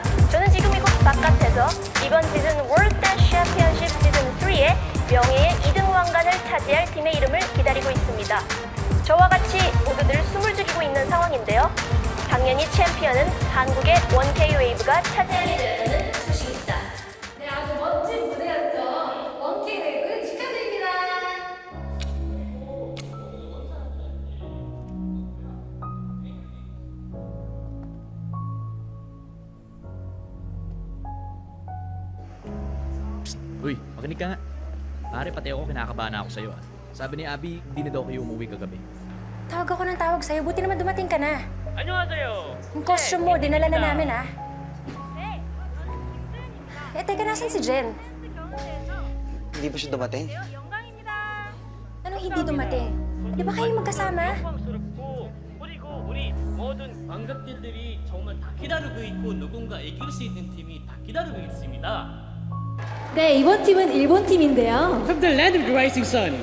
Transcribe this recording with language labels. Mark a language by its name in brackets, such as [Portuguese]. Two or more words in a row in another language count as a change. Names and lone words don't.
[Korean] 저는 지금 이곳 바깥에서 이번 시즌 월드 댄스 챔피언십 시즌 3의 명예의 2등 왕관을 차지할 팀의 이름을 기다리고 있습니다. 저와 같이 모두들 숨을 죽이고 있는 상황인데요. 당연히 챔피언은 한국의 1K 웨이브가 차지하게 되는 소식입니다. 네, 아주 멋진 무대였죠. 원케이 웨이브 축하드립니다. [Filipino] Uy, makinig ka nga. Pare, pati ako kinakabahan ako sa'yo ah. Sabi ni Abby, hindi na daw kayo umuwi kagabi. Tawag ako ng tawag sa'yo. Buti naman dumating ka na. [Korean] 안녕하세요. [Filipino] Yung costume mo, dinala na namin ah. Eh, teka, nasan si Jen? Hindi ba siya dumating? Anong hindi dumating? Di ba kayo magkasama? [Korean] 그리고 우리 모든 관객들이 정말 다 기다리고 있고 누군가 이길 수 있는 팀이 다 기다리고 있습니다. 네, 이번 팀은 일본 팀인데요. [English] From the land of the rising sun.